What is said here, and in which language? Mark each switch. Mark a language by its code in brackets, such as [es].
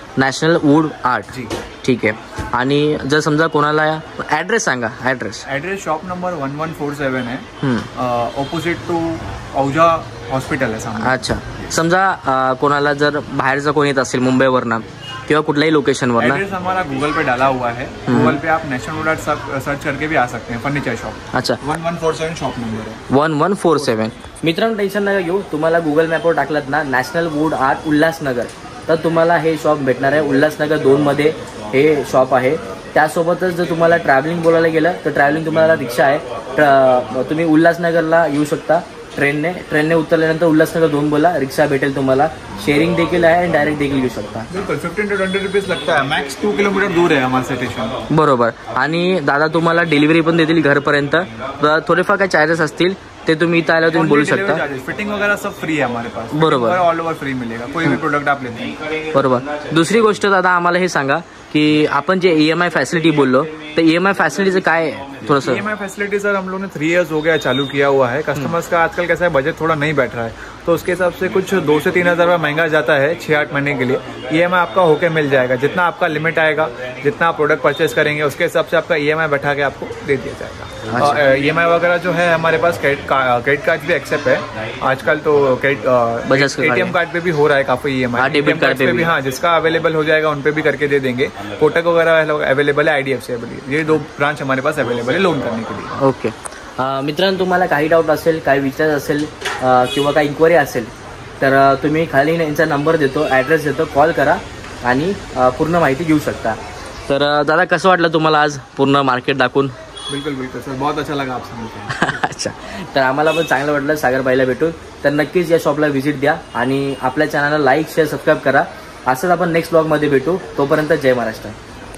[mr] National wood art. [hi] जी [mr] ठीक आहे. आणि जर समजा कोणाला ॲड्रेस सांगा. [hi] एड्रेस शॉप नंबर 1147 है. ऑपोजिट टू औजा हॉस्पिटल है सामने. अच्छा. [mr] समजा कोणाला जर बाहेरचं कोणी येत असेल मुंबईवरनं किंवा कुठल्याही लोकेशनवरनं. [hi] एड्रेस हमारा गूगल पे डाला हुआ है. गूगल पे आप नेशनल वुड आर्ट सर्च करके भी आ सकते हैं. [en] Furniture shop. [hi] अच्छा. 1147 शॉप नंबर है. 1147. [mr] मित्रांनो टेन्शन नका घेऊ. तुम्हाला गुगल मॅपवर टाकलात ना नॅशनल वूड आर्ट उल्हासनगर, तर तुम्हाला हे शॉप भेटणार आहे. उल्हासनगर 2 मध्ये हे शॉप आहे. त्यासोबतच जर तुम्हाला ट्रॅव्हलिंग बोलायला गेलं तर ट्रॅव्हलिंग तुम्हाला रिक्षा आहे. तुम्ही उल्हासनगरला येऊ शकता ट्रेनने उतरल्यानंतर उल्हासनगर 2 बोला, रिक्षा भेटेल तुम्हाला. शेअरिंग देखील आहे आणि डायरेक्ट देखील घेऊ शकता. [hi] बिल्कुल 15 to 20 रुपीज लगता है. मैक्स 2 किलोमीटर दूर है हमारे स्टेशन. [mr] बरोबर. आणि दादा तुम्हाला डिलिव्हरी पण देतील घरपर्यंत. थोडेफार काय चार्जेस असतील ते तुम्ही इथं आल्यावर तुम्ही बोलू शकता. [hi] फिटिंग वगैरह सब फ्री है हमारे पास. [mr] बरोबर. [hi] ऑल ओवर फ्री मिलेगा कोई भी प्रोडक्ट आप लेते हैं. [mr] बरोबर. दुसरी गोष्ट दादा आम्हाला हे सांगा की आपण जे EMI फॅसिलिटी बोललो तर EMI फॅसिलिटीचं काय थोडंसं? [hi] EMI फैसिलिटी सर हम लोगों ने 3 years हो गया चालू किया हुआ है. कस्टमर्स का आजकल कैसा है बजट थोड़ा नहीं बैठ रहा है, तो उसके हिसाब से कुछ 2 से 3 हज़ार रुपये महंगा जाता है 6-8 महीने के लिए. EMI आपका होके मिल जाएगा. जितना आपका लिमिट आएगा, जितना आप प्रोडक्ट परचेस करेंगे उसके हिसाब से आपका EMI बैठा के आपको दे दिया जाएगा. EMI वगैरह जो है हमारे पास क्रेडिट कार्ड भी एक्सेप्ट है आजकल. तो ATM कार्ड पे भी हो रहा है काफी EMI. डेबिट कार्ड पे भी. हाँ, जिसका अवेलेबल हो जाएगा उन पे भी करके दे देंगे. कोटक वगैरह अवेलेबल है, IDFC अवेलेबल. ये 2 ब्रांच हमारे पास अवेलेबल है लोन करने के लिए. ओके. [mr] मित्रांनो तुम्हाला काही डाऊट असेल, काही विचार असेल किंवा काही इन्क्वायरी असेल तर तुम्ही खाली यांचा नंबर देतो, ॲड्रेस देतो, कॉल करा आणि पूर्ण माहिती घेऊ शकता. तर दादा कसं वाटलं तुम्हाला आज पूर्ण मार्केट दाखवून? [hi] बिल्कुल बिल्कुल सर, बहुत अच्छा लगा आपसे मिलकर. अच्छा. [mr] तर आम्हाला पण चांगलं वाटलं सागरबाईला भेटून. तर नक्कीच या शॉपला व्हिजिट द्या आणि आपल्या चॅनलला लाईक शेअर सबस्क्राईब करा. असंच आपण नेक्स्ट ब्लॉगमध्ये भेटू. तोपर्यंत जय महाराष्ट्र.